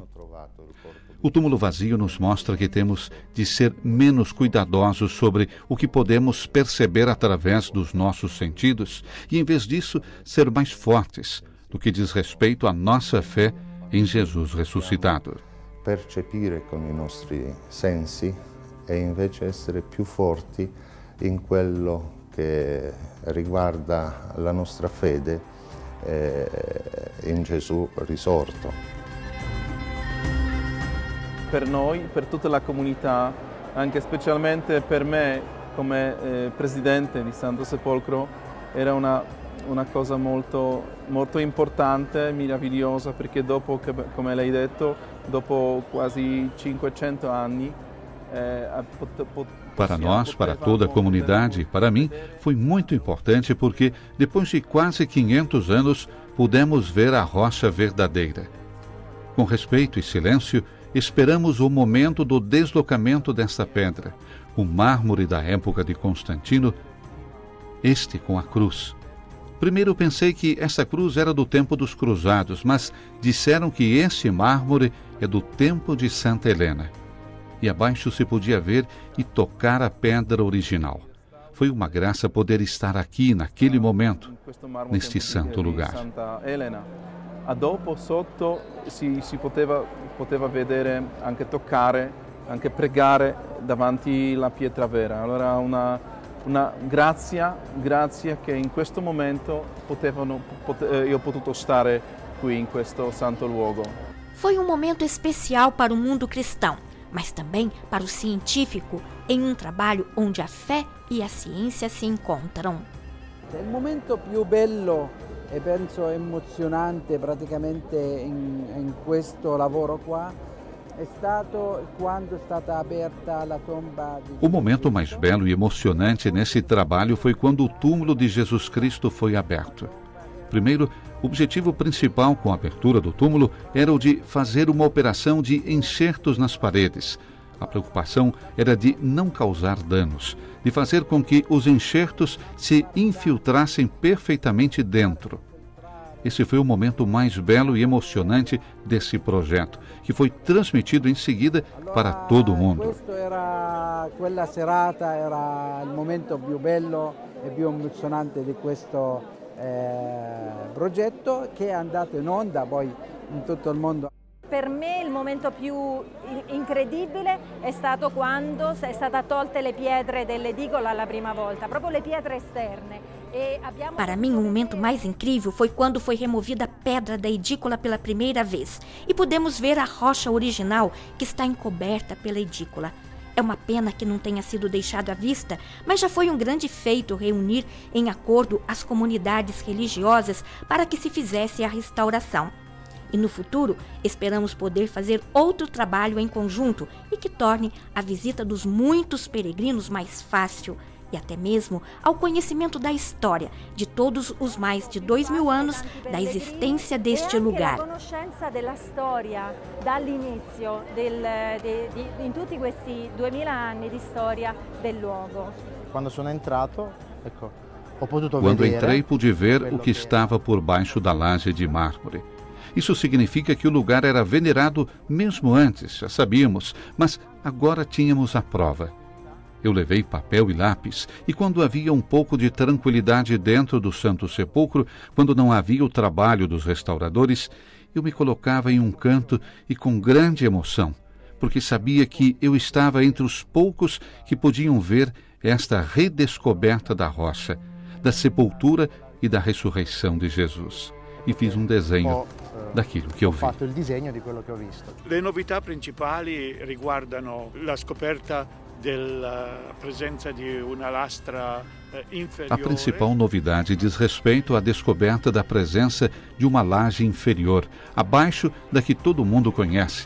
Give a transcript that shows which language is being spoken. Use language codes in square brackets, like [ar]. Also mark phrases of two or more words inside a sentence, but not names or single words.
[pt] O túmulo vazio nos mostra que temos de ser menos cuidadosos sobre o que podemos perceber através dos nossos sentidos e, em vez disso, ser mais fortes no que diz respeito à nossa fé em Jesus ressuscitado. [it] Percepire con i nostri sensi e invece essere più forti in quello che riguarda la nostra fede in Gesù risorto. Per noi, per tutta la comunità, anche specialmente per me come presidente di Santo Sepolcro, era una cosa molto importante, meravigliosa, perché dopo, come lei ha detto, dopo quasi 500 anni, [pt] Para nós, para toda a comunidade, para mim, foi muito importante porque, depois de quase 500 anos, pudemos ver a rocha verdadeira. Com respeito e silêncio, esperamos o momento do deslocamento dessa pedra, o mármore da época de Constantino, este com a cruz. Primeiro pensei que essa cruz era do tempo dos cruzados, mas disseram que esse mármore é do tempo de Santa Helena. E abaixo se podia ver e tocar a pedra original. Foi uma graça poder estar aqui, naquele momento, neste santo lugar. [it] A dopo sotto si poteva vedere, anche toccare, anche pregare davanti alla pietra vera. Allora una grazia che in questo momento io ho potuto stare qui in questo santo luogo. [pt] Foi um momento especial para o mundo cristão, mas também para o científico, em um trabalho onde a fé e a ciência se encontram. [it] Il momento più bello e penso emozionante praticamente in questo lavoro qua è stato quando è stata aperta la tomba di... [pt] O momento mais belo e emocionante nesse trabalho foi quando o túmulo de Jesus Cristo foi aberto. Primeiro, o objetivo principal com a abertura do túmulo era o de fazer uma operação de enxertos nas paredes. A preocupação era de não causar danos, de fazer com que os enxertos se infiltrassem perfeitamente dentro. Esse foi o momento mais belo e emocionante desse projeto, que foi transmitido em seguida para todo o mundo. [it] Quella serata era il momento più bello e più emozionante di questo progetto che è andato in onda poi in tutto il mondo. Per me il momento più incredibile è stato quando è stata tolte le pietre dell'edicola la prima volta, proprio le pietre esterne. [pt] Para mim, o momento mais incrível foi quando foi removida a pedra da edícula pela primeira vez e pudemos ver a rocha original que está encoberta pela edícula. É uma pena que não tenha sido deixado à vista, mas já foi um grande feito reunir em acordo as comunidades religiosas para que se fizesse a restauração. E no futuro, esperamos poder fazer outro trabalho em conjunto e que torne a visita dos muitos peregrinos mais fácil e até mesmo ao conhecimento da história de todos os mais de 2000 anos da existência deste lugar. [it] A conoscenza della storia dall'inizio in tutti questi 2000 anni di storia del luogo. Quando sono entrato, ecco, ho potuto [pt] Quando [it] vedere. [pt] entrei, pude ver o que estava por baixo da laje de mármore. Isso significa que o lugar era venerado mesmo antes, já sabíamos, mas agora tínhamos a prova. Eu levei papel e lápis, e quando havia um pouco de tranquilidade dentro do Santo Sepulcro, quando não havia o trabalho dos restauradores, eu me colocava em um canto e com grande emoção, porque sabia que eu estava entre os poucos que podiam ver esta redescoberta da rocha, da sepultura e da ressurreição de Jesus. e fiz um desenho daquilo que eu vi. [it] Fatto il disegno di quello che ho visto. Le novità principali riguardano la scoperta della presenza di una lastra inferiore. [pt] A principal novidade diz respeito à descoberta da presença de uma laje inferior, abaixo da que todo mundo conhece.